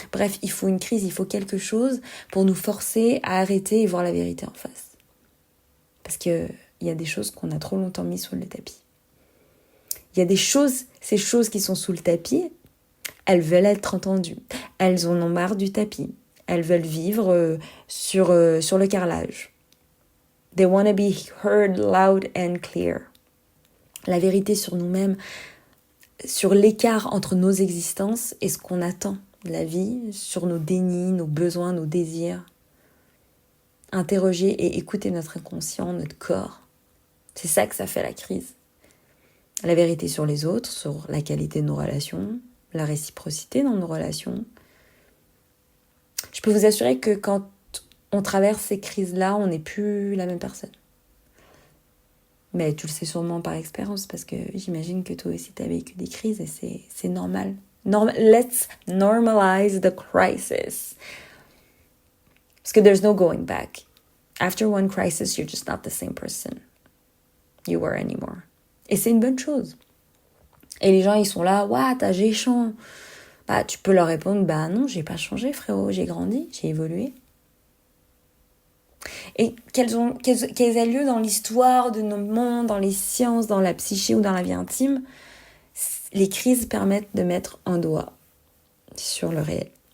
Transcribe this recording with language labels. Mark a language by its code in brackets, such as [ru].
[fr] Bref, il faut une crise, il faut quelque chose pour nous forcer à arrêter et voir la vérité en face. Parce qu'il y a des choses qu'on a trop longtemps mises sous le tapis. Il y a ces choses qui sont sous le tapis, elles veulent être entendues. Elles en ont marre du tapis. Elles veulent vivre sur le carrelage. [en] They want to be heard loud and clear. [fr] La vérité sur nous-mêmes, sur l'écart entre nos existences et ce qu'on attend de la vie, sur nos dénis, nos besoins, nos désirs. Interroger et écouter notre inconscient, notre corps. C'est ça que ça fait la crise. La vérité sur les autres, sur la qualité de nos relations, la réciprocité dans nos relations. Je peux vous assurer que quand on traverse ces crises-là, on n'est plus la même personne. Mais tu le sais sûrement par expérience, parce que j'imagine que toi aussi tu as vécu des crises et c'est normal. [en] Let's normalize the crisis. [fr] Parce que [en] there's no going back. After one crisis, you're just not the same person you were anymore. [fr] Et c'est une bonne chose. Et les gens, ils sont là, what, j'ai changé. Bah, tu peux leur répondre, bah non, j'ai pas changé, frérot, j'ai grandi, j'ai évolué. Et qu'elles aient lieu dans l'histoire de nos mondes, dans les sciences, dans la psyché ou dans la vie intime, les crises permettent de mettre un doigt sur le réel.